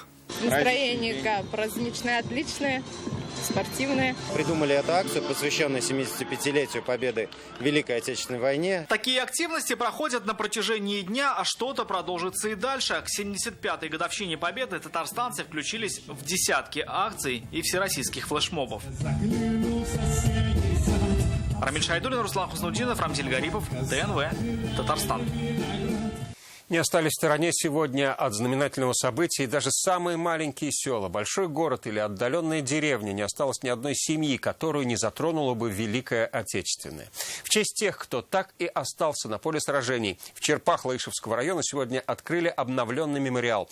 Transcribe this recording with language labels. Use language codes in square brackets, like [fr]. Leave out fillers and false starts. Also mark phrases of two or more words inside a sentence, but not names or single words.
[ru] Настроение праздничное, отличное, спортивное. Придумали эту акцию, посвященную 75-летию победы в Великой Отечественной войне. Такие активности проходят на протяжении дня, а что-то продолжится и дальше. К 75-й годовщине победы татарстанцы включились в десятки акций и всероссийских флешмобов. Рамиль Шайдуллин, Руслан Хуснудинов, Рамзиль Гарипов, ТНВ, Татарстан. Не остались в стороне сегодня от знаменательного события и даже самые маленькие села. Большой город или отдаленная деревня, не осталось ни одной семьи, которую не затронула бы Великая Отечественная. В честь тех, кто так и остался на поле сражений, в Черпах Лаишевского района сегодня открыли обновленный мемориал.